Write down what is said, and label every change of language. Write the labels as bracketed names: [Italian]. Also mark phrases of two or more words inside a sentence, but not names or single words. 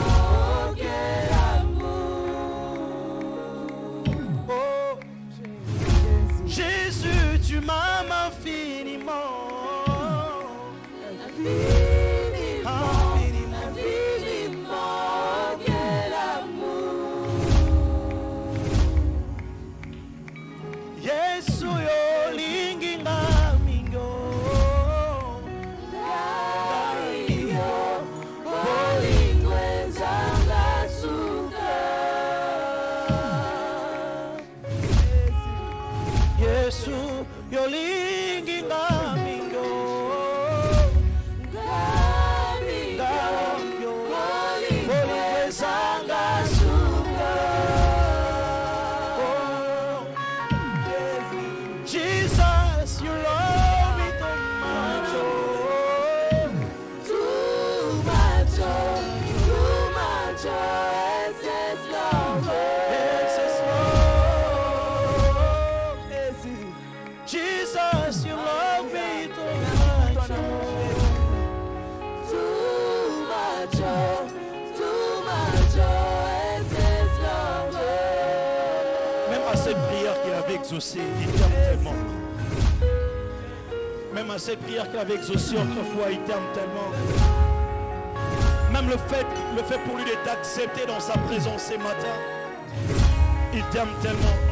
[French] Oh, quel amour. Oh, Jésus, tu m'aimes infiniment, infiniment, infiniment. Oh, quel amour. [Lingala] Yesu yo lingi ngamingo. Yesu yo lingi ngamingo. [English] Jesus, you love me too much. Too much, too much. Excess love, excess love. Jesus, you love me too much. Too much, too much. Excess love. [French] Même à cette prière qu'il avait exaucée, il t'aime tellement. Même à cette prière qu'il avait exaucée autrefois, il t'aime tellement. Même le fait pour lui de t'accepter dans sa présence ce matin, il t'aime tellement.